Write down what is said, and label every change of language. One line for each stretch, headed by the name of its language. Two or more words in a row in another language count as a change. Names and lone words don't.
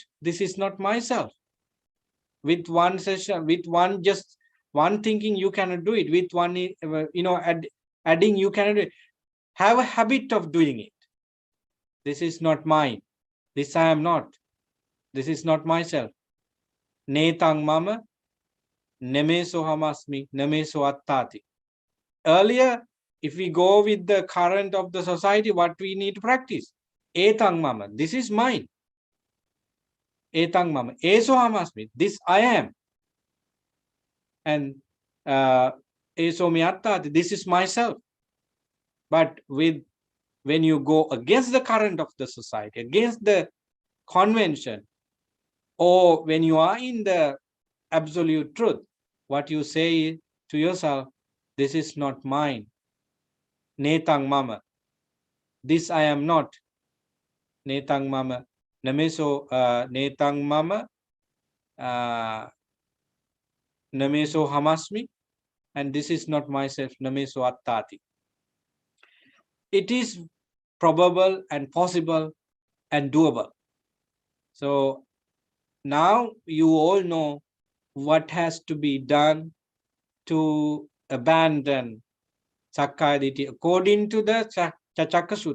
English: This is not myself. With one session, with one thinking, you cannot do it. With one, adding, you cannot do it. Have a habit of doing it. This is not mine. This I am not. This is not myself.
Pali: Netang mama, nemeso hamasmi, nemeso attati.
English: Earlier, if we go with the current of the society, what we need to practice?
Pali: Etang mama,
English: this is mine.
Pali: Etang mama, eso hamasmi,
English: this I am. And
Pali: eso mi attati,
English: this is myself. But when you go against the current of the society, against the convention, or when you are in the absolute truth, what you say to yourself, this is not mine.
Pali: Netang mama,
English: this I am not.
Pali: Netang mama, nameso netang mama, nameso hamasmi,
English: and this is not myself,
Pali: nameso attati.
English: It is probable and possible and doable. So now you all know what has to be done to abandon Sakkariti according to the Chachakka Sutta.